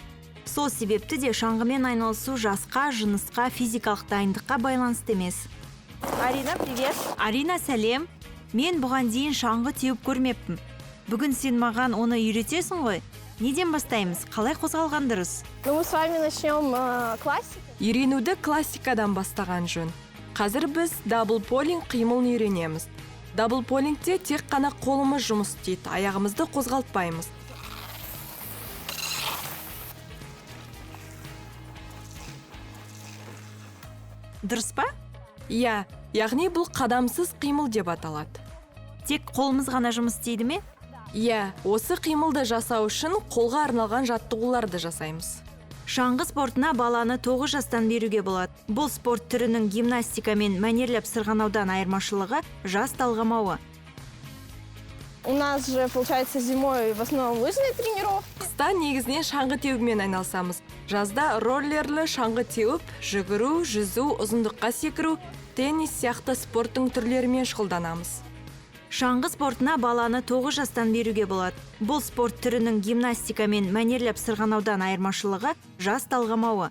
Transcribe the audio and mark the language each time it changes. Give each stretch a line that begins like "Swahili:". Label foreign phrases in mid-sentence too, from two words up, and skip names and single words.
Kazakh: Сол себепті де шаңғымен айналысу жасқа, жынысқа, физикалық дайындыққа байланысты емес. Арина, привет. Арина, сәлем. Мен бұған дейін шаңғы теуіп көрмеппін. Бүгін сен маған оны үйретесің ғой. Неден бастаймыз? Қалай қозғалған дұрыс?
Russian: Мы с вами начнем классика.
Kazakh: Үйренуді классикадан бастаған жөн. Қазір біз даблполинг қимылын үйренеміз. Даблполингте тек қана қолымыз жұмыс істейді, аяғымызды қозғалтпаймыз. Дұрыс па? Иә, яғни бұл қадамсыз қимыл деп аталады. Тек қолымыз ғана жұмыс істейді ме? Иә, осы қимылды жасау үшін қолға арналған жаттығуларды жасаймыз. Шаңғы спортына баланы 9 жастан беруге болады. Бұл спорт түрінің гимнастика мен мәнерлеп сырғанаудан айырмашылығы жас талғамауы.
Russian: У нас же, получается, зимой в основном лыжные тренировки.
Kazakh: Қыста негізінен шаңғы теуіпмен айналысамыз. Жазда роллерлі шаңғы теуіп, жүгіру, жүзу, ұзындыққа секіру, теннис сияқты спорттың түрлерімен шұғылданамыз. Шаңғы спортына баланы 9 жастан беруге болады. Бұл спорт түрінің гимнастика мен мәнерлеп сырғанаудан айырмашылығы жас талғамауы.